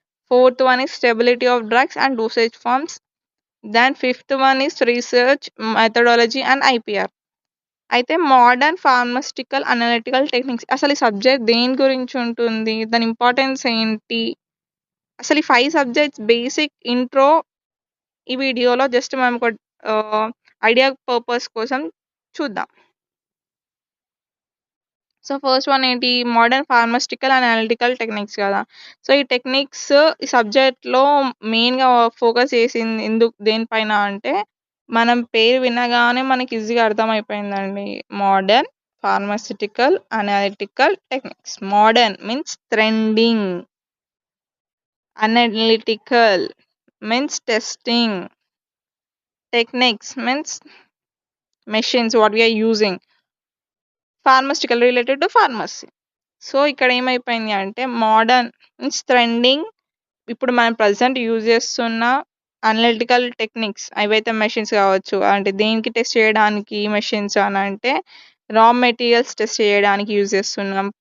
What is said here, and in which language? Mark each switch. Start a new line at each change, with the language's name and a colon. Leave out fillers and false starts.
English: Fourth one is stability of drugs and dosage forms. Then fifth one is research methodology and IPR.
Telugu: అయితే modern pharmaceutical analytical techniques అసలు ఈ subject దేని గురించి ఉంటుంది, దాని importance ఏంటి, అసలు ఈ 5 సబ్జెక్ట్స్ బేసిక్ ఇంట్రో ఈ వీడియోలో జస్ట్ మనం ఒక ఐడియా పర్పస్ కోసం చూద్దాం.
English: So, first one ఏంటి? Modern pharmaceutical and analytical techniques కదా!
Telugu: సో, ఈ టెక్నిక్స్ ఈ సబ్జెక్ట్‌లో మెయిన్‌గా ఫోకస్ చేసింది దేనిపైన అంటే, మనం పేరు వినగానే మనకి ఈజీగా అర్థమైపోయిందండి.
English: Modern pharmaceutical analytical techniques. Modern means trending. Analytical means testing. Techniques means machines what we are using. Pharmaceutical related to pharmacy.
Telugu: So, ఇక్కడ ఏమైపోయింది అంటే
English: Modern means trending.
Telugu: ఇప్పుడు మనం ప్రెజెంట్ యూజ్ చేస్తున్న అనలిటికల్ టెక్నిక్స్ అవైతే మెషిన్స్ కావచ్చు. అంటే దేనికి టెస్ట్ చేయడానికి మెషిన్స్ అనంటే రా మెటీరియల్స్ టెస్ట్ చేయడానికి యూజ్ చేస్తున్నాం.